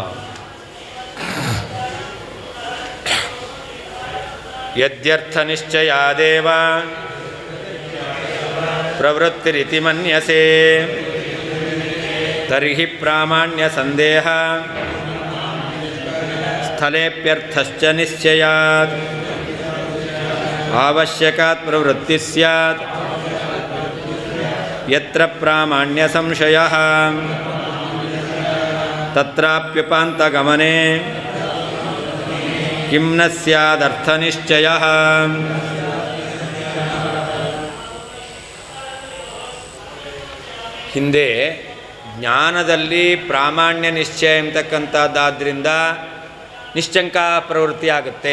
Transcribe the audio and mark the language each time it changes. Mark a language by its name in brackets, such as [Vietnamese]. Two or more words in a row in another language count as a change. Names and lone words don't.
[Sanskrit] ಯದ್ಯರ್ಥ ನಿಶ್ಚಯಾದೇವ ಪ್ರವೃತ್ತಿರಿತಿ ಮನ್ಯಸೆ ತರ್ಹಿ ಪ್ರಾಮಾಣ್ಯ ಸಂದೇಹ ಸ್ಥಳೇಪ್ಯರ್ಥಶ್ಚ ನಿಶ್ಚಯಾತ್ ಅವಶ್ಯಕಾತ್ ಪ್ರವೃತ್ತಿ ಸ್ಯಾತ್ ಯತ್ರ ಪ್ರಾಮಾಣ್ಯ ಸಂಶಯಃ ತತ್ರಾಪ್ಯುಪಾಂತಗಮನೆ ಕಿಂ ನ ಸ್ಯಾದರ್ಥನಿಶ್ಚಯಃ. [Kannada] ಹಿಂದೆ ಜ್ಞಾನದಲ್ಲಿ ಪ್ರಾಮಾಣ್ಯ ನಿಶ್ಚಯ ಎಂಬತಕ್ಕಂಥದ್ದಾದ್ದರಿಂದ ನಿಶ್ಚಂಕ ಪ್ರವೃತ್ತಿ ಆಗುತ್ತೆ.